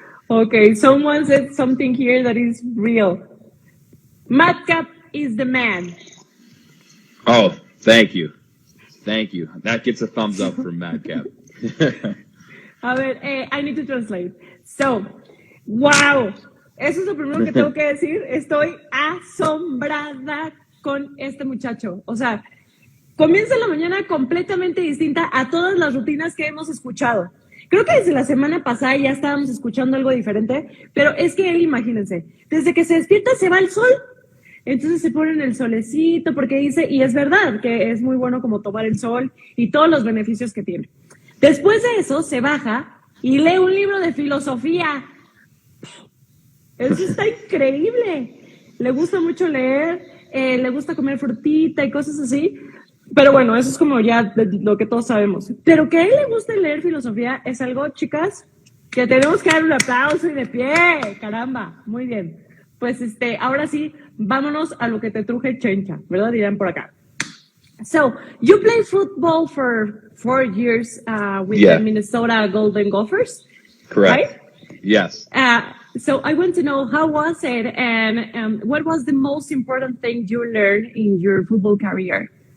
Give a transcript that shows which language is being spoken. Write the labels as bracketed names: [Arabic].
[English] Okay, someone said something here that is real. Madcap is the man. Oh, thank you. That gets a thumbs up from Madcap. [Spanish] A ver, [English] I need to translate. So, wow. [Spanish] Eso es lo primero que tengo que decir. Estoy asombrada con este muchacho. O sea, comienza la mañana completamente distinta a todas las rutinas que hemos escuchado. Creo que desde la semana pasada ya estábamos escuchando algo diferente, pero es que él, imagínense, desde que se despierta se va el sol. Entonces se pone en el solecito porque dice, y es verdad que es muy bueno como tomar el sol y todos los beneficios que tiene. Después de eso se baja y lee un libro de filosofía. Eso está increíble. Le gusta mucho leer, le gusta comer frutita y cosas así. Pero bueno, eso es como ya lo que todos sabemos. Pero que a él le guste leer filosofía es algo, chicas, que tenemos que dar un aplauso y de pie. Caramba, muy bien. Pues ahora sí, vámonos a lo que te truje chencha, ¿verdad? Dirán por acá. [English] So, you played football for 4 years with the Minnesota Golden Gophers, correct? Right? Yes. So I want to know, how was it, and what was the most important thing you learned in your football career?